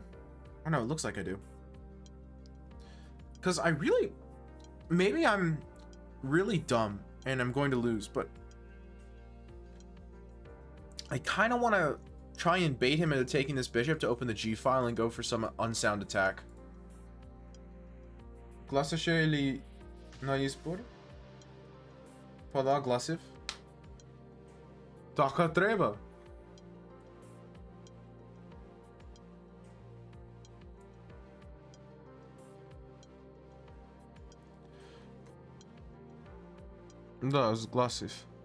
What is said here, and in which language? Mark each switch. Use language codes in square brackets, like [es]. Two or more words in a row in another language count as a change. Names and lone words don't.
[en] Oh no, it looks like I do. Because I really... Maybe I'm really dumb and I'm going to lose, but... I kind of want to try and bait him into taking this bishop to open the g-file and go for some unsound attack. [mk] Гласаше или на избор? Па да, гласив. Така треба. Да, сгласив.